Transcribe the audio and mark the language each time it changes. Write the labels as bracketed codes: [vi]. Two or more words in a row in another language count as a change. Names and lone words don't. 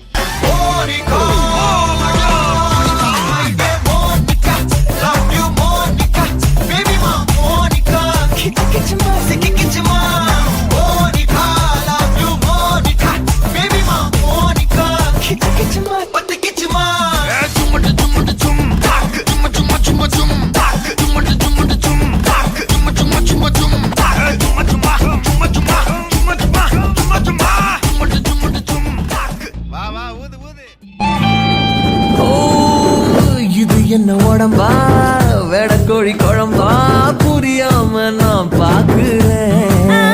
[en] Monica Monica love you Monica baby ma Monica kichma kichma Monica love you Monica baby ma Monica kichma pat kichma chum chum chum tak chum chum chum chum tak chum chum chum tak chum chum chum chum tak chum chum [ta] என்ன உடம்பா வெடக்கோழி குழம்பா புரியாம நான் பாக்குறேன்.